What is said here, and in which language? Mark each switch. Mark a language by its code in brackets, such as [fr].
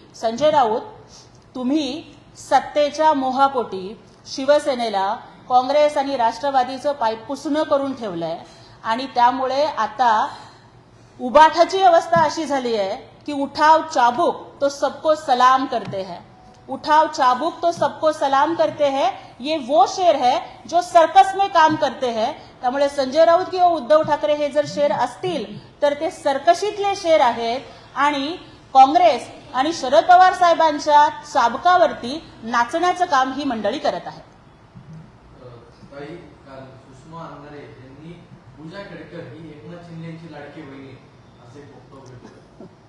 [mr] संजय राऊत, तुम्ही सत्तेच्या मोहापोटी शिवसेनेला काँग्रेस आणि राष्ट्रवादीचं पायपुसणं करून ठेवलंय, आणि त्यामुळे आता उबाठाची अवस्था अशी झाली आहे कि [hi] उठाव चाबुक तो सबको सलाम करते हैं. उठाव चाबुक तो सबको सलाम करते हैं, ये वो शेर है जो सर्कस में काम करते हैं. [mr] त्यामुळे संजय राऊत किंवा उद्धव ठाकरे हे जर शेर असतील तर ते सर्कशीतले शेर आहेत, आणि काँग्रेस आणि शरद पवार साहेबांच्या साबकावरती नाचण्याचं काम ही मंडळी करत आहे. सुषमा अंधारे यांनी पूजा केडकर ही एकनाथ शिंदेची लाडकी बहिणी असे वक्तव्य.